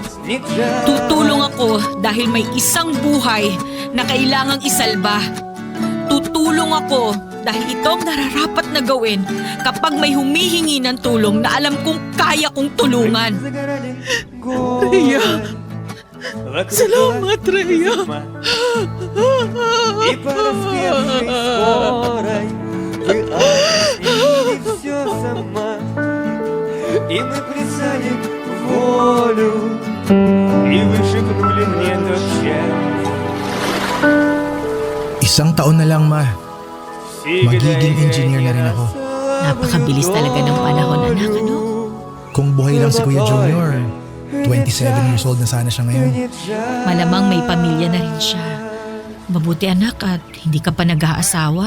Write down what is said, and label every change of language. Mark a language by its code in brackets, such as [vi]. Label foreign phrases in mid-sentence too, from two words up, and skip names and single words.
[tl] Tutulong ako dahil may isang buhay na kailangang isalba. Tutulong ako dahil ito ang nararapat na gawin kapag may humihingi ng tulong na alam kong kaya kong tulungan. Rhea. Salamat, Rhea. [ru] И мы плясали в волю, и вы шепнули мне тот час. [tl] Isang taon na lang, ma. Magiging engineer na rin ako. Napakabilis talaga ng panahon, anak, ano? Kung buhay lang si Kuya Junior, 27 years old na sana siya ngayon. Malamang may pamilya na rin siya. Mabuti anak at hindi ka pa nag-aasawa.